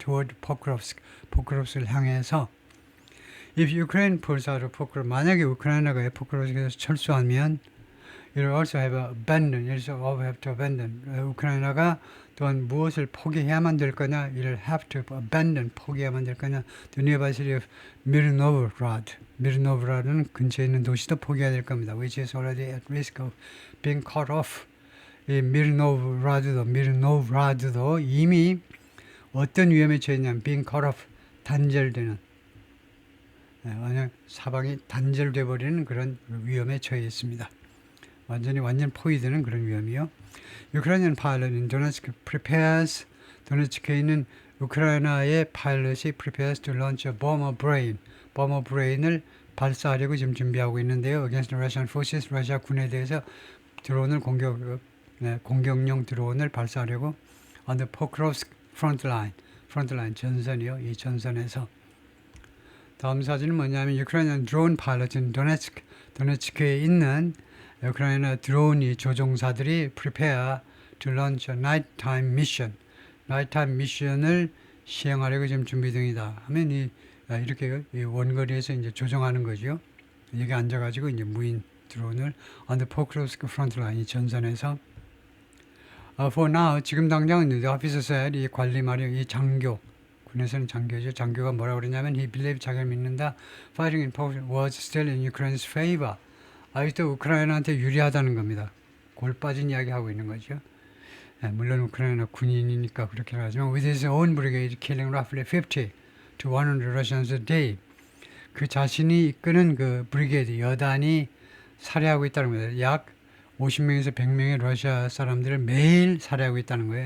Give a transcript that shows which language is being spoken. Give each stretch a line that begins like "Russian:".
Korean: toward 포크롭스크를 향해서.
English: If Ukraine pulls out of Pokrovsk,
Korean: 만약에 우크라이나가 포크롭스크에서 철수하면
English: You'll also have to abandon.
Korean: 우크라이나가 또한 무엇을 포기해야만 될 거냐?
English: You'll have to abandon,
Korean: 포기해야만 될 거냐?
English: The nearby city of Mirnovrad.
Korean: 미르노브라드는 근처에 있는 도시도 포기해야 될 겁니다.
English: Which is already at risk of being cut off.
Korean: 이 미르노브라드도 이미 어떤 위험에 처했냐면
English: being cut off,
Korean: 단절되는, 완전 사방이 단절돼 버리는 그런 위험에 처해 있습니다. 완전 포위되는 그런 위험이요.
English: Ukrainian pilot in Donetsk prepares,
Korean: 도네츠크에 있는 우크라이나의 파일럿이
English: prepares to launch a bomber brain을
Korean: 발사하려고 지금 준비하고 있는데요.
English: Against Russian forces,
Korean: 러시아 군에 대해서 드론을 공격용 드론을 발사하려고
English: on the Pokrovsk front line
Korean: 전선이요. 이 전선에서. 다음 사진은 뭐냐면
English: Ukrainian drone pilot in Donetsk,
Korean: 도네츠크에 있는 우크라이나 드론이 조종사들이
English: prepare to launch a nighttime mission
Korean: 을 시행하려고 지금 준비 중이다. 하면 이렇게 원거리에서 이제 조종하는 거죠. 여기 앉아가지고 이제 무인 드론을
English: on the Pokrovsk front line,
Korean: 이 전선에서.
English: For now,
Korean: 지금 당장은
English: the officer said,
Korean: 이 관리 말이요, 이 장교, 군에서는 장교죠. 장교가 뭐라고 그러냐면
English: he believed,
Korean: 자기를 믿는다.
English: Fighting in Pokrovsk was still in Ukraine's favor.
Korean: 아직도 우크라이나한테 유리하다는 겁니다. 골 빠진 이야기 하고 있는 거죠. 물론 우크라이나 군인이니까 그렇게 하지만
English: with his own brigade killing roughly 50 to 100 Russians a day.
Korean: 그 자신이 이끄는 그 브리게이드, 여단이 살해하고 있다는 거예요. 약 50명에서 100명의 러시아 사람들을 매일 살해하고 있다는 거예요.